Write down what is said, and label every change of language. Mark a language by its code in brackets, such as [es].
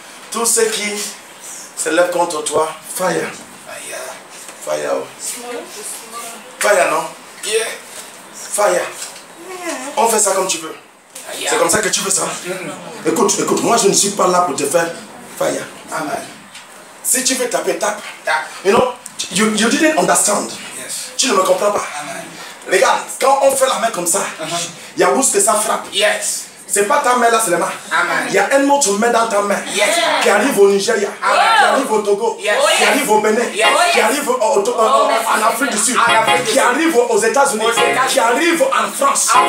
[fr] Tous ceux qui se lèvent contre toi, fire. Fire, non? Fire. On fait ça comme tu veux. C'est comme ça que tu veux ça. Écoute, moi je ne suis pas là pour te faire fire. Amen. Si tu veux taper, tape. [en] You know, you didn't understand. [fr] Tu ne me comprends pas. Amen. Regarde, quand on fait la main comme ça, il y a où ce que ça frappe. Yes. C'est pas ta main là seulement. Il y a un autre main dans ta main qui arrive au Nigeria, qui arrive au Togo, qui arrive au Bénin, qui arrive en Afrique du Sud, qui arrive aux États-Unis, qui arrive en France.